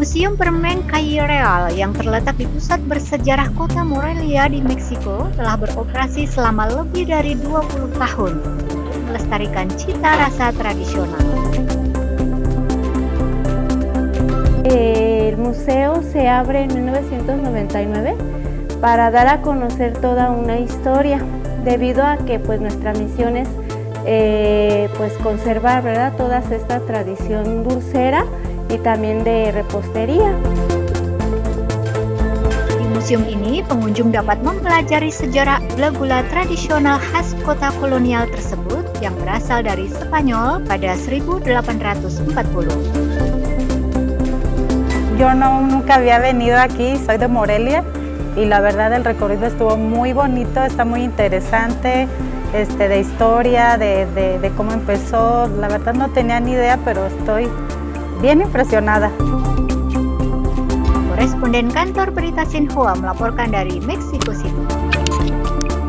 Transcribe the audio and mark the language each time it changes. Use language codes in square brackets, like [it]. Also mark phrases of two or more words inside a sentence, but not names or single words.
[id] Museum Permen Calle Real yang terletak di pusat bersejarah kota Morelia di Meksiko telah beroperasi selama lebih dari 20 tahun untuk melestarikan cita rasa tradisional. [es] El museo se abre en 1999 para dar a conocer toda una historia, debido a que pues nuestra misión es pues conservar, ¿verdad?, toda esta tradición dulcera y también de repostería. [id] Di museum ini, pengunjung dapat mempelajari sejarah gula-gula tradisional khas kota kolonial tersebut yang berasal dari Spanyol pada 1840. [es] Yo nunca había venido aquí, soy de Morelia y la verdad el recorrido estuvo muy bonito, está muy interesante, de historia, de cómo empezó. La verdad no tenía ni idea, pero estoy bien impresionada. [id] Koresponden kantor berita Xinhua melaporkan dari Meksiko City.